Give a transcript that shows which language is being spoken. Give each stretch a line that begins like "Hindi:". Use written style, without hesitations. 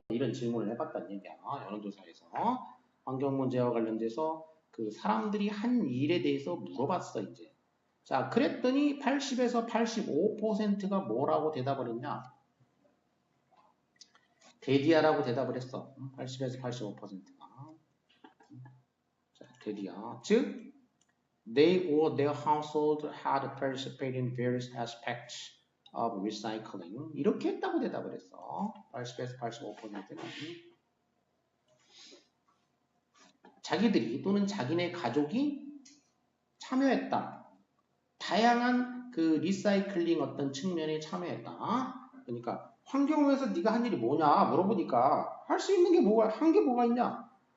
Korean: 이런 질문을 해봤다는 얘기야. 여론조사에서 환경 문제와 관련돼서 그 사람들이 한 일에 대해서 물어봤어 이제. 자, 그랬더니 80에서 85%가 뭐라고 대답을 했냐? 데디아라고 대답을 했어. 80에서 85%가. 자, 데디아.
English: 즉, they or their household had participated in various aspects of recycling.
Korean: 이렇게 했다고 대답을 했어. 80에서 85%는. 자기들이 또는 자기네 가족이 참여했다. 다양한 그 리사이클링 어떤 측면에 참여했다. 그러니까 환경에서 네가 한 일이 뭐냐 물어보니까 할 수 있는 게 한 게 뭐가 있냐?